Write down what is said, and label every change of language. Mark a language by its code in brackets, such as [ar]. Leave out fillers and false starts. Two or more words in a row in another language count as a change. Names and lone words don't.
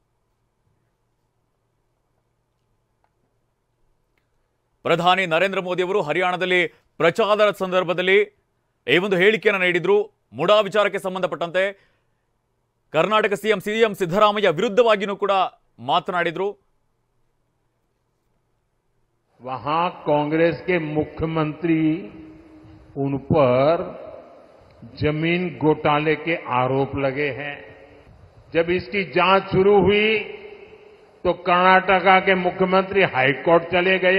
[kn] ಪ್ರಧಾನಿ ನರೇಂದ್ರ ಮೋದಿ ಅವರು ಹರಿಯಾಣದಲ್ಲಿ ಪ್ರಚಾರದ ಸಂದರ್ಭದಲ್ಲಿ ಈ ಒಂದು ಹೇಳಿಕೆಯನ್ನು ನೀಡಿದ್ರು. ಮುಡಾ ವಿಚಾರಕ್ಕೆ ಸಂಬಂಧಪಟ್ಟಂತೆ ಕರ್ನಾಟಕ ಸಿಎಂ ಸಿದ್ದರಾಮಯ್ಯ ವಿರುದ್ಧವಾಗಿಯೂ ಕೂಡ ಮಾತನಾಡಿದ್ರು. [hi] वहां कांग्रेस के मुख्यमंत्री उन पर जमीन घोटाले के आरोप लगे हैं. जब इसकी जांच शुरू हुई तो कर्नाटका के मुख्यमंत्री हाईकोर्ट चले गए.